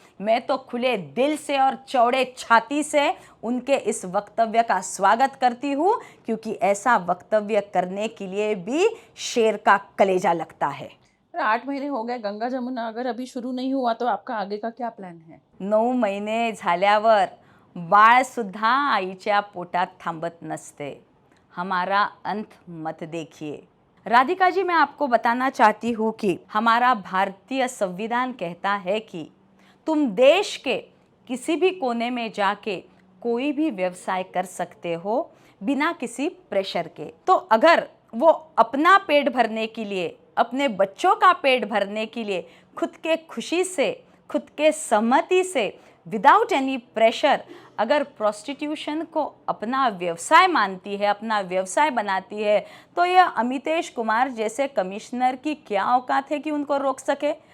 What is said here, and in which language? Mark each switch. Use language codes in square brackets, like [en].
[hi] मैं तो खुले दिल से और चौड़े छाती से उनके इस वक्तव्य का स्वागत करती हूँ, क्योंकि ऐसा वक्तव्य करने के लिए भी शेर का कलेजा लगता है। 8 महीने हो गए, गंगा जमुना अगर अभी शुरू नहीं हुआ तो आपका आगे का क्या प्लान है? [mr] 9 महिने झाल्यावर बाळ सुद्धा आईच्या पोटात थांबत नसते। [hi] हमारा अंत मत देखिए। राधिका जी, मैं आपको बताना चाहती हूँ कि हमारा भारतीय संविधान कहता है कि तुम देश के किसी भी कोने में जाके कोई भी व्यवसाय कर सकते हो बिना किसी प्रेशर के। तो अगर वो अपना पेट भरने के लिए, अपने बच्चों का पेट भरने के लिए खुद के खुशी से, खुद के सहमति से, [en] without any pressure [hi] अगर प्रोस्टिट्यूशन को अपना व्यवसाय मानती है, अपना व्यवसाय बनाती है, तो यह अमितेश कुमार जैसे कमिश्नर की क्या औकात है कि उनको रोक सके।